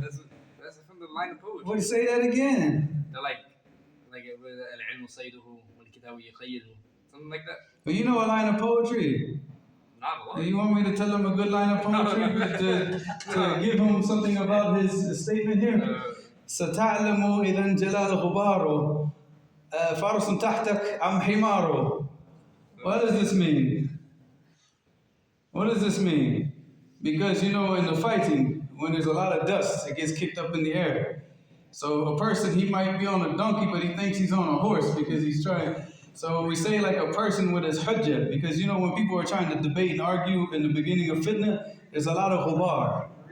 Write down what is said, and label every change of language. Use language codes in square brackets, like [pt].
[en] That's from the line of poetry. What, say that again? They're like [ar] العلم صيده والكتاب يقيده, [en] something like that. But you know a line of poetry. Not a lot. Do you want me to tell him a good line of poetry to give him something about his statement here? [ar] ستعلم إذا انجلى الغبار فرس تحتك أم حمار. [en] What does this mean? What does this mean? Because you know in the fighting, when there's a lot of dust, it gets kicked up in the air. So a person, he might be on a donkey, but he thinks he's on a horse because he's trying. So we say like a person with his hujjah, because you know when people are trying to debate and argue in the beginning of fitna, there's a lot of ghubar.